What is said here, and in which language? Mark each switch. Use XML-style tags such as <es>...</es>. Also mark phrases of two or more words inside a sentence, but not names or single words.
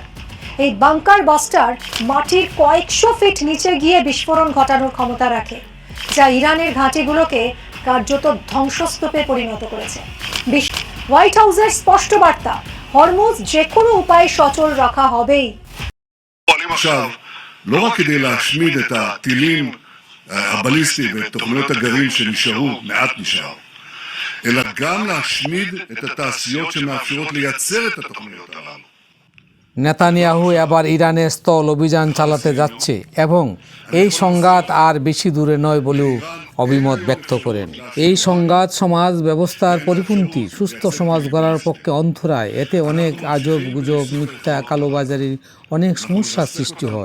<bn>এই বাংকার বাস্টার মাটির কয়েকশো ফিট নিচে গিয়ে বিস্ফোরণ ঘটানোর ক্ষমতা রাখে, যা ইরানের ঘাঁটিগুলোকে কার্যত ধ্বংসস্তূপে পরিণত করেছে। হোয়াইট হাউসের স্পষ্ট বার্তা, হরমুজ যে কোনো উপায়ে সচল রাখা হবেই।</bn> <he>עכשיו, לא רק כדי להשמיד את הטילים הבליסטיים ואת תוכניות הגרעין שנשארו, מעט נשאר, אלא גם להשמיד את התעשיות שמאפשרות לייצר את התוכניות הללו.</he> <bn>নেতানিয়াহু এবার ইরানের স্থল অভিযান চালাতে যাচ্ছে এবং এই সংঘাত আর বেশি দূরে নয় বলেও অভিমত ব্যক্ত করেন। এই সংঘাত সমাজ ব্যবস্থার পরিপন্থী, সুস্থ সমাজ গড়ার পক্ষে অন্তরায়। এতে অনেক আজব গুজব, মিথ্যা, কালোবাজারির অনেক সমস্যার সৃষ্টি হয়।</bn>